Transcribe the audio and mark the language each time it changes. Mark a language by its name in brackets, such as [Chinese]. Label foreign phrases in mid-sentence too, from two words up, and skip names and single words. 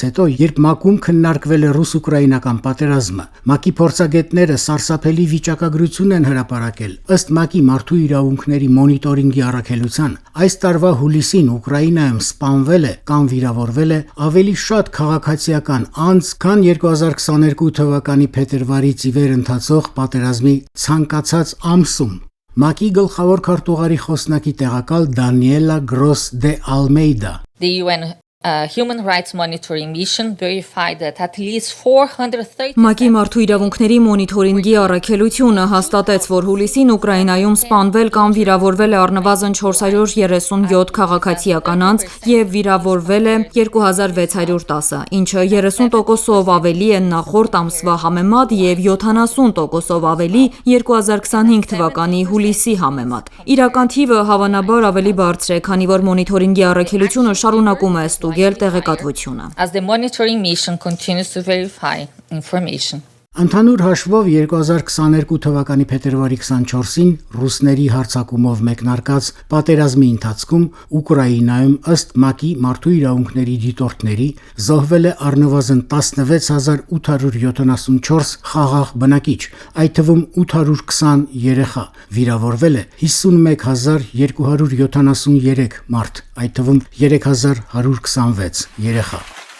[Armenian] հետո, երբ ՄԱԿ-ում քննարկվել է ռուս-ուկրաինական պատերազմը։ ՄԱԿ-ի փորձագետները սարսափելի վիճակագրություն են հրապարակել։ Ըստ ՄԱԿ-ի մարդու իրավունքների մոնիտորինգի առաքելության, այս տարվա հուլիսին Ուկրաինայում սպանվել է կամ վիրավորվել է ավելի շատ քաղաքացիական անձ, քան 2022 թվականի փետրվարից ի վեր ընթացող պատերազմի ցանկացած ամսում։ ՄԱԿ-ի գլխավոր քարտուղարի խոսնակի տեղակալ Դանիելա Գրոս դե Ալմեյդա [English] The UN Human Rights Monitoring Mission verified that at least 430 [Armenian] ՄԱԿ-ի մարդու իրավունքների մոնիթորինգի առաքելությունը հաստատեց, որ հուլիսին Ուկրաինայում սպանվել կամ վիրավորվել է առնվազն 437 քաղաքացիական անձ եւ վիրավորվել է 2610-ը, ինչը 30%-ով ավելի է նախորդ ամսվա համեմատ եւ 70%-ով ավելի 2025 թվականի հուլիսի համեմատ։ Իրական թիվը հավանաբար ավելի բարձր է, քանի որ մոնիթորինգի առաքելությունը շարունակում է տեղեկատվությունը։ [English] As the monitoring mission continues to verify information. [Armenian] Ընդհանուր հաշվով 2022 թվականի փետրվարի 24-ին ռուսների հարձակումով մեկնարկած պատերազմի ընթացքում Ուկրաինայում ըստ ՄԱԿ-ի մարդու իրավունքների դիտորդների զոհվել է առնվազն 16874 խաղաղ բնակիչ, այդ թվում 820 երեխա, վիրավորվել է 51273 մարդ, այդ թվում 3126 երեխա։